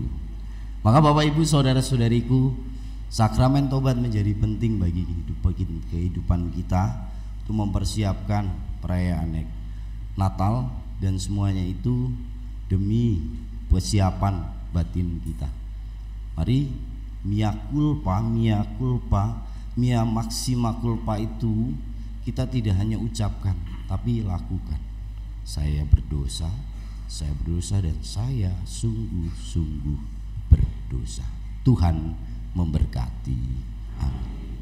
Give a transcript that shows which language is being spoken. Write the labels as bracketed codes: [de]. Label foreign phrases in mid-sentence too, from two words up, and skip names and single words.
[id] Maka Bapak Ibu saudara-saudariku, sakramen tobat menjadi penting bagi kehidupan kita untuk mempersiapkan perayaan Natal, dan semuanya itu demi persiapan batin kita. Mari [la] mea culpa, mea maxima culpa [id] itu kita tidak hanya ucapkan tapi lakukan. Saya berdosa dan saya sungguh-sungguh berdosa. Tuhan memberkati. Amin.